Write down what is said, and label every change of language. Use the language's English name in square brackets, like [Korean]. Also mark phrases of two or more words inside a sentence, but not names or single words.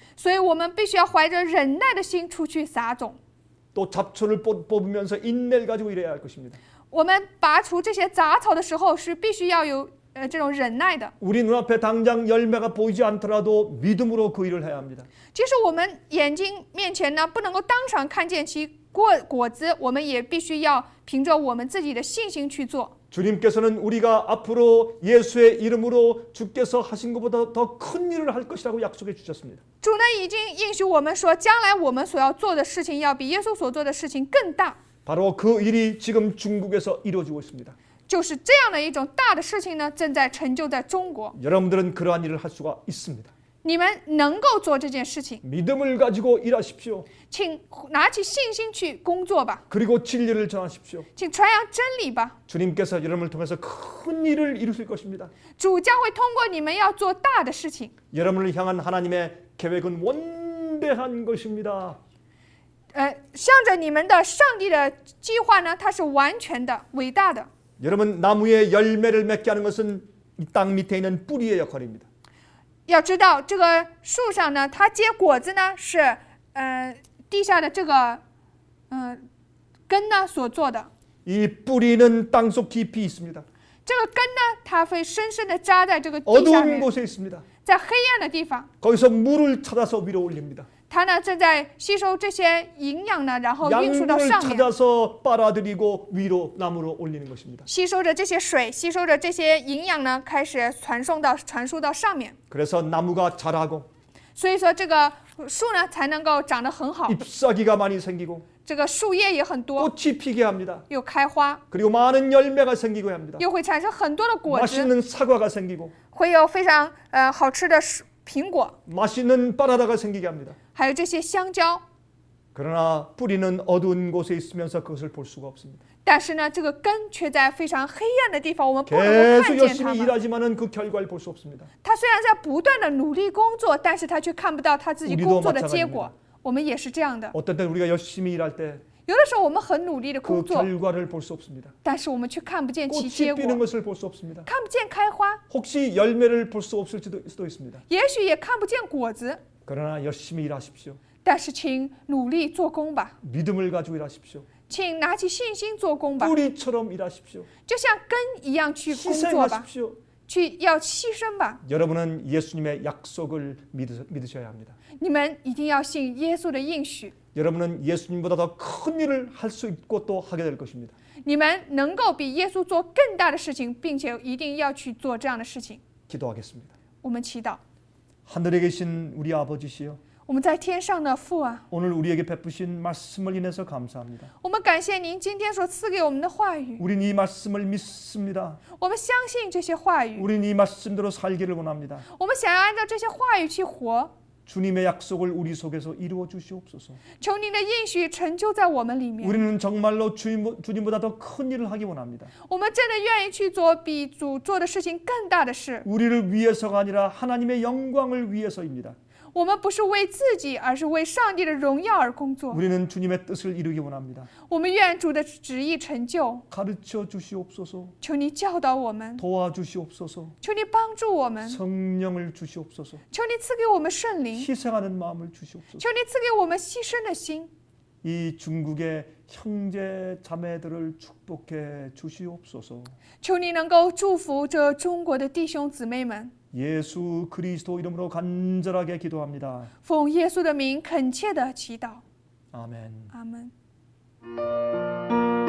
[Chinese] 所以我们必须要怀着忍耐的心出去撒种。 [Korean] 또 잡초를 뽑으면서 인내를 가지고 일해야 할 것입니다. [Chinese] 我们拔除这些杂草的时候，是必须要有这种忍耐的。 [Korean] 우리 눈앞에 당장 열매가 보이지 않더라도 믿음으로 그 일을 해야 합니다. [Chinese] 即使我们眼睛面前呢不能够当场看见其果子，我们也必须要凭着我们自己的信心去做。 [Korean] 주님께서는 우리가 앞으로 예수의 이름으로 주께서 하신 것보다 더 큰 일을 할 것이라고 약속해 주셨습니다. [Chinese] 主呢已经应许我们说，将来我们所要做的事情要比耶稣所做的事情更大。 [Korean] 바로 그 일이 지금 중국에서 이루어지고 있습니다. [Chinese] 就是这样的一种大的事情呢，正在成就在中国。 [Korean] 여러분들은 그러한 일을 할 수가 있습니다. [Chinese] 你们能够做这件事情， [Korean] 믿음을 가지고 일하십시오. [Chinese] 请拿起信心去工作吧， [Korean] 그리고 진리를 전하십시오. [Chinese] 请传扬真理吧。 [Korean] 주님께서 여러분을 통해서 큰 일을 이루실 것입니다. [Chinese] 主将会通过你们要做大的事情。 [Korean] 여러분을 향한 하나님의 계획은 원대한 것입니다. [Chinese] 向着你们的上帝的计划呢，它是完全的、伟大的。 [Korean] 여러분, 나무에 열매를 맺게 하는 것은 이 땅 밑에 있는 뿌리의 역할입니다. [Chinese] 要知道，这个树上呢，它结果子呢是地下的这个根呢所做的。 [Korean] 이 뿌리는 땅속 깊이 있습니다. [Chinese] 这个根呢，它会深深的扎在这个地下 [Korean] 어두운 [Chinese] 面， [Korean] 곳에 있습니다. [Chinese] 在黑暗的地方， [Korean] 거기서 물을 찾아서 위로 올립니다. [Chinese] 它呢正在吸收这些营养呢，然后运输到 [Korean] 양분을 [Chinese] 上面， [Korean] 찾아서 빨아들이고 위로 나무로 올리는 것입니다. [Chinese] 吸收着这些水，吸收着这些营养呢，开始传输到上面。 [Korean] 그래서 나무가 자라고 [Chinese] 所以说，这个树呢才能够长得很好， [Korean] 잎사귀가 많이 생기고 [Chinese] 这个树叶也很多， [Korean] 꽃이 피게 합니다. [Chinese] 又开花， [Korean] 그리고 많은 열매가 생기고 합니다. [Chinese] 又会产生很多的果子， [Korean] 맛있는 사과가 생기고 [Chinese] 会有非常好吃的苹果， [Korean] 맛있는 바나나가 생기게 합니다. [Chinese] 还有这些香蕉。 [Korean] 그러나 뿌리는 어두운 곳에 있으면서 그것을 볼 수가 없습니다. [Chinese] 但是呢，这个根却在非常黑暗的地方，我们不能够看 [Korean] 계속 [Chinese] 见它 [Korean] 열심히 [Chinese] 们。 [Korean] 일하지만은 그 결과를 볼 수 없습니다. [Chinese] 他虽然在不断的努力工作，但是他却看不到他自己工作的结 [Korean] 우리도 [Chinese] 果。我们也是这样的， [Korean] 어떤 때 우리가 열심히 일할 때 [Chinese] 有的时候我们很努力的 [Korean] 그 [Chinese] 工作， [Korean] 결과를 볼 수 없습니다. [Chinese] 但是我们却看不见其 [Korean] 꽃이 [Chinese] 结 [Korean] 피는 [Chinese] 果， [Korean] 것을 볼 수 없습니다. [Chinese] 看不见开花， [Korean] 혹시 열매를 볼 수 없을 수도 있습니다. [Chinese] 也许也看不见果子。 [Korean] 그러나 열심히 일하십시오. [Chinese] 但是请努力做工吧， [Korean] 믿음을 가지고 일하십시오. [Chinese] 请拿起信心做工吧， [Korean] 뿌리처럼 일하십시오. [Chinese] 就像根一样去工作吧， [Korean] 희생하십시오. [Chinese] 要牺牲吧。 [Korean] 여러분은 예수님의 약속을 믿으셔야 합니다. [Chinese] 你们一定要信耶稣的应许， [Korean] 여러분은 예수님보다 더 큰 일을 할 수 있고 또 하게 될 것입니다. [Chinese] 你们能够比耶稣做更大的事情，并且一定要去做这样的事情。 [Korean] 기도하겠습니다. [Chinese] 我们祈祷， [Korean] 하늘에 계신 우리 아버지시여, [Chinese] 我们在天上的父啊， [Korean] 오늘 우리에게 베푸신 말씀을 인해서 감사합니다. [Chinese] 我们感谢您今天所赐给我们的话语， [Korean] 우린 이 말씀을 믿습니다. [Chinese] 我们相信这些话语， [Korean] 우린 이 말씀대로 살기를 원합니다. [Chinese] 我们想要按照这些话语去活。 [Korean] 주님의 약속을 우리 속에서 이루어 주시옵소서. [Chinese] 求您的应许成就在我们里面， [Korean] 우리는 정말로 주님보다 더 큰 일을 하기 원합니다. [Chinese] 我们真的愿意去做比主做的事情更大的事。 [Korean] 우리를 위해서가 아니라 하나님의 영광을 위해서입니다. [Chinese] 我们不是为自己，而是为上帝的荣耀而工作。 [Korean] 우리는 주님의 뜻을 이루기 원합니다. [Chinese] 我们愿主的旨意成就。 [Korean] 가르쳐 주시옵소서. [Chinese] 求你教导我们， [Korean] 도와주시옵소서. [Chinese] 求你帮助我们， [Korean] 성령을 주시옵소서. [Chinese] 求你赐给我们圣灵， [Korean] 희생하는 마음을 주시옵소서. [Chinese] 求你赐给我们牺牲的心。 [Korean] 이 중국의 형제 자매들을 축복해 주시옵소서. [Chinese] 求你能够祝福这中国的弟兄姊妹们。 [Korean] 예수 그리스도 이름으로 간절하게 기도합니다. [Chinese] 奉耶稣的名恳切的祈祷。 [Korean] 아멘. [Chinese] 阿门。